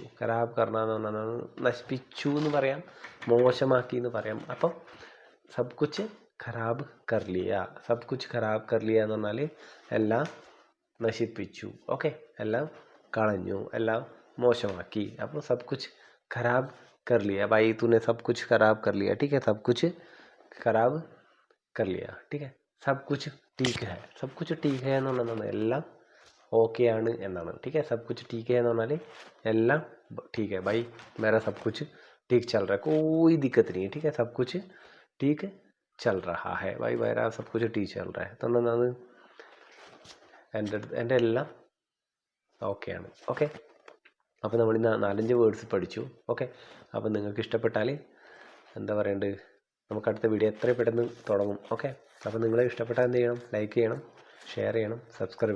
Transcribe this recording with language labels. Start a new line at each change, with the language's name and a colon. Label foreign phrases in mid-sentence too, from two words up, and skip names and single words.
Hindi: खराब करना
Malayalam: എന്ന് പറഞ്ഞാൽ നശിപ്പിച്ചു എന്ന് പറയാം, മോശമാക്കി എന്ന് പറയാം.
Hindi: അപ്പം सब कुछ खराब कर लिया, सब कुछ खराब कर लिया
Malayalam: എന്ന് പറഞ്ഞാൽ എല്ലാം നശിപ്പിച്ചു. ഓക്കെ, എല്ലാം കളഞ്ഞു, എല്ലാം മോശമാക്കി.
Hindi: അപ്പോൾ सब कुछ खराब कर लिया, भाई तूने सब कुछ खराब कर लिया. ठीक है, सब कुछ खराब कर लिया. ठीक है, सब कुछ ठीक है. सब कुछ ठीक है
Malayalam: എന്ന് പറഞ്ഞാൽ എല്ലാം ഓക്കെ ആണ് എന്നാണ്.
Hindi: ठीक है, सब कुछ ठीक है
Malayalam: എന്ന് പറഞ്ഞാൽ എല്ലാം
Hindi: ठीक है भाई, मेरा सब कुछ ठीक चल रहा है, कोई दिक्कत नहीं है. ठीक है, सब कुछ ठीक चल रहा है भाई, मेरा सब कुछ ठीक चल रहा है.
Malayalam: അതുകൊണ്ടാണ് എൻ്റെ എല്ലാം ഓക്കെ ആണ്. ഓക്കെ, അപ്പോൾ നമ്മൾ ഇന്ന് 4-5 വേർഡ്സ് പഠിച്ചു. ഓക്കെ, അപ്പോൾ നിങ്ങൾക്ക് ഇഷ്ടപ്പെട്ടാൽ എന്താ പറയേണ്ടത്, നമുക്ക് അടുത്ത വീഡിയോ എത്രയും പെട്ടെന്ന് തുടങ്ങും. ഓക്കെ, അപ്പോൾ നിങ്ങളെ ഇഷ്ടപ്പെട്ടാൽ എന്ത് ചെയ്യണം? ലൈക്ക് ചെയ്യണം, ഷെയർ ചെയ്യണം, സബ്സ്ക്രൈബ് ചെയ്യണം.